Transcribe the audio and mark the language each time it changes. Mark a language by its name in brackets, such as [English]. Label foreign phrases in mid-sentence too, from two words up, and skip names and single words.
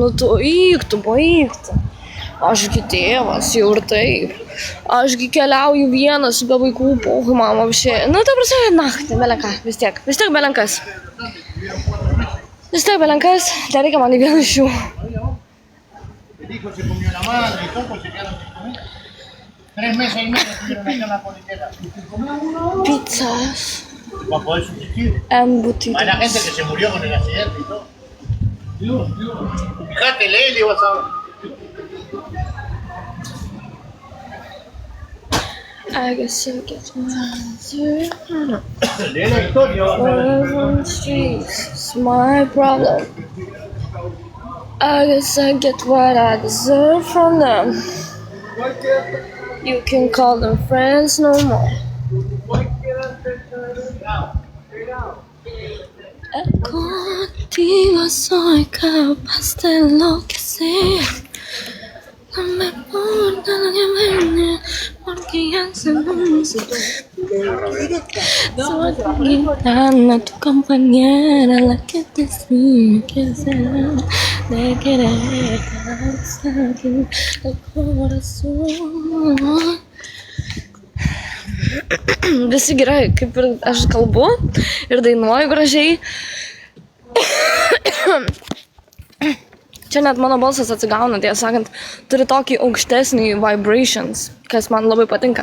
[Lithuanian] Nu tu baigtų. Ašgi tėvas, jau ir taip. Ašgi keliauju vienas be vaikų, pohui, mama, všiai. Nu, ta prasme, nahui, belenką, vis tiek belenkas. Vis tiek belenkas, nereikia man į vieną iš jų. [Spanish] El hijo se comió la madre y todo, pues se quedaron sin comer. 3 meses y medio estuvieron acá en la politera. Sin comer uno Pizzas, para poder subsistir. Hay la embutidos. gente que se murió con el accidente y todo. Fíjate, léele y vas a ver. [English] I guess I get my answer. [Spanish] Lee la historia, vas a ver. [English] Live on the streets, it's my problem. I guess I get what I deserve from them. You can call them friends no more. [Spanish] Contigo soy capaz de enloquecer. No me importa lo que venga, porque ya sabemos. Soy tu gitana, tu compañera, la que te sigue, que será de querer hasta aquí el corazón. [Lithuanian] Visi gerai, kaip ir aš kalbu ir dainuoju gražiai. Čia net mano balsas atsigauna, tiesą sakant, turi tokį aukštesnį vibrations, kas man labai patinka.